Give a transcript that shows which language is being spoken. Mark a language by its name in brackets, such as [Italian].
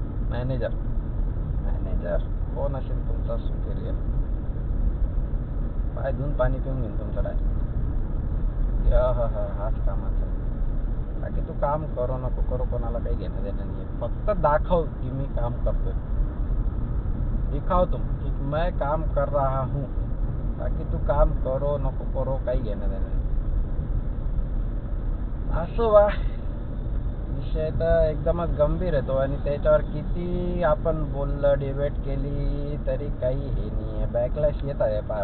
[Marathi] Manager कोण असेल तुमचा सुपेरियर, पाय धुवून पाणी पिऊन घेईन तुमचं डायरेक्ट. हाच कामाचा. बाकी तू काम करो नको करो कोणाला काही घेणं देणं नाही. फक्त दाखव की मी काम करतोय, [Hindi] दिखाओ तुम कि मैं काम कर रहा हूँ. [Marathi] बाकी तू काम करो नको करो काही घेणं देणं नाही. असं वा, विषय तर एकदमच गंभीर येतो आणि त्याच्यावर किती आपण बोललं डिबेट केली तरी काही हे नाही आहे. बॅकलॅश येत आहे.